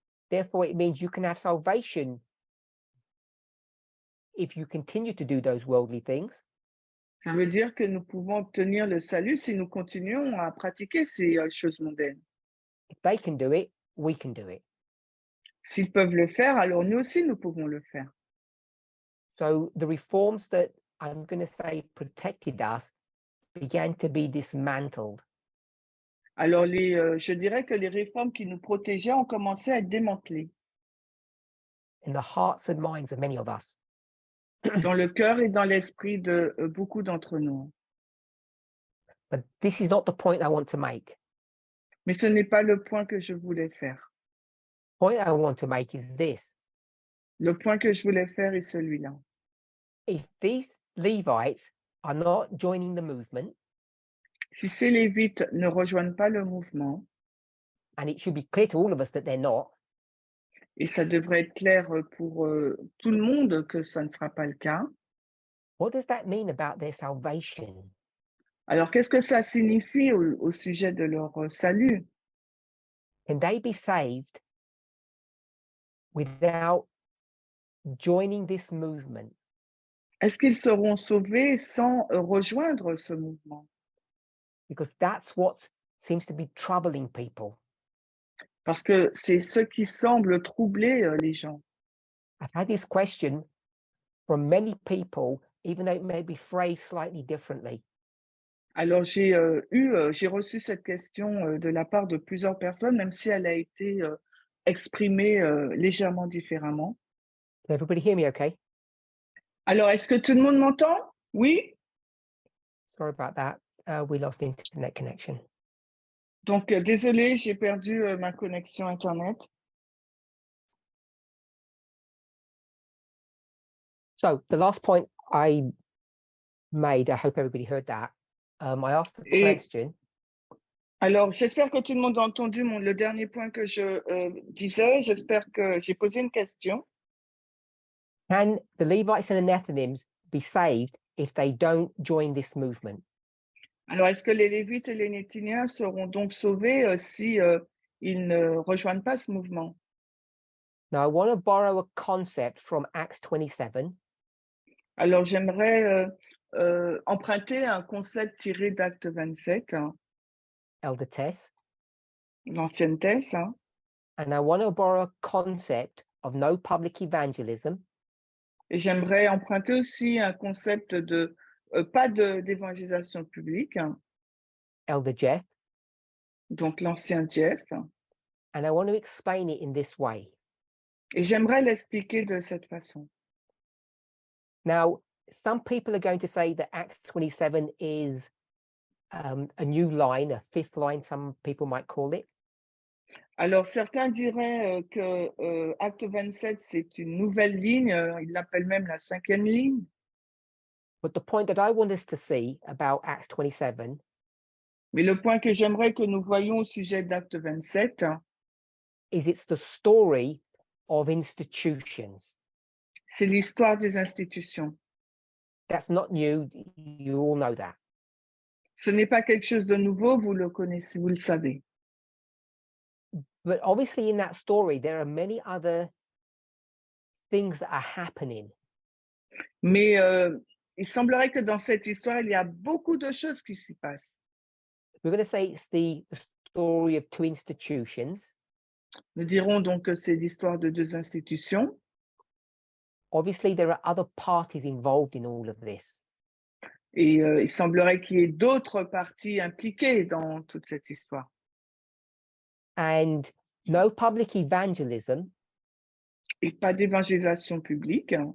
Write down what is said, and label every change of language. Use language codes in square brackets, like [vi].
[en] therefore it means you can have salvation if you continue to do those worldly things. [fr] ça veut dire que nous pouvons obtenir le salut si nous continuons à pratiquer ces choses mondaines. [en] If they can do it, we can do it. [fr] S'ils peuvent le faire, alors nous aussi, nous pouvons le faire. [en] So the reforms that I'm going to say protected us began to be dismantled. [fr] Alors, je dirais que les réformes qui nous protégeaient ont commencé à être démantelées [en] In the hearts and minds of many of us. [fr] dans le cœur et dans l'esprit de beaucoup d'entre nous. [en] But this is not the point I want to make. [fr] Mais ce n'est pas le point que je voulais faire. [en] The point I want to make is this. [fr] Le point que je voulais faire est celui-là. [en] If these Levites are not joining the movement, [fr] Si ces Lévites ne rejoignent pas le mouvement, [en] and it should be clear to all of us that they're not, [fr] et ça devrait être clair pour tout le monde que ça ne sera pas le cas, [en] what does that mean about their salvation? [fr] alors qu'est-ce que ça signifie au sujet de leur salut? [en] Can they be saved without joining this movement? [fr] Est-ce qu'ils seront sauvés sans rejoindre ce mouvement? [en] Because that's what seems to be troubling people. [fr] Parce que c'est ce qui semble troubler les gens. [en] I've had this question from many people, even though it may be phrased slightly differently. [fr] Alors j'ai reçu cette question de la part de plusieurs personnes, même si elle a été exprimée légèrement différemment. [en] Can everybody hear me okay? [fr] Alors, est-ce que tout le monde m'entend? Oui? [en] Sorry about that. We lost internet connection. [fr] Donc, désolé, j'ai perdu ma connexion Internet. [en] So the last point I made, I hope everybody heard that. I asked the [fr] Et [en] question, [fr] alors, j'espère que tout le monde a entendu le dernier point que je disais. J'espère que j'ai posé une question. [en] can the Levites and the Néthiniens be saved if they don't join this movement? [fr] Alors, est-ce que les Lévites et les Néthiniens seront donc sauvés si ils ne rejoignent pas ce mouvement? [en] Now, I want to borrow a concept from Acts 27. [fr] Alors, j'aimerais emprunter un concept tiré d'Acte 27, hein, [en] Elder Tess, [fr] l'ancienne thèse, hein, [en] and I want to borrow a concept of no public evangelism, [fr] et j'aimerais emprunter aussi un concept de pas d'évangélisation publique, hein, [en] Elder Jeff, [fr] donc l'ancien Jeff, hein, [en] and I want to explain it in this way. [fr] et j'aimerais l'expliquer de cette façon. [en] Now, some people are going to say that Acts 27 is a new line, a fifth line, some people might call it. [fr] Alors, certains diraient que Acte 27, c'est une nouvelle ligne, ils l'appellent même la 5e ligne. [en] But the point that I want us to see about Acts 27 [fr] Mais le point que j'aimerais que nous voyions au sujet d'Acte 27, [en] is it's the story of institutions. [fr] c'est l'histoire des institutions. [en] That's not new, you all know that. [fr] Ce n'est pas quelque chose de nouveau, vous le connaissez, vous le savez. [en] But obviously in that story, there are many other things that are happening. [fr] Mais il semblerait que dans cette histoire, il y a beaucoup de choses qui s'y passent. [en] We're going to say it's the story of two institutions. [fr] Nous dirons donc que c'est l'histoire de deux institutions. [en] Obviously, there are other parties involved in all of this. [fr] Et il semblerait qu'il y ait d'autres parties impliquées dans toute cette histoire. [en] And no public evangelism [fr] Et pas d'évangélisation publique.